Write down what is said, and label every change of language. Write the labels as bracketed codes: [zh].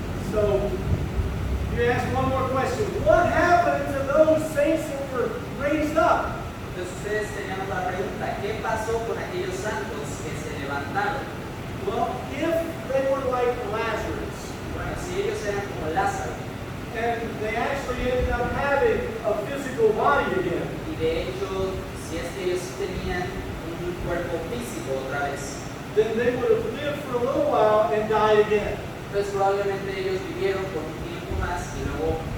[en] So, you ask one more question. What happened to those saints that were raised up? [es] Entonces ustedes tenían otra pregunta. ¿Qué pasó con aquellos santos que se levantaron? [en] Well, if they were like Lazarus, [es] Bueno, si ellos eran como Lázaro, [en] and they actually ended up having a physical body again, [es] y de hecho, si es que ellos tenían un cuerpo físico otra vez, [en] then they would have lived for a little while and died again. [es] entonces probablemente ellos vivieron por un tiempo más y luego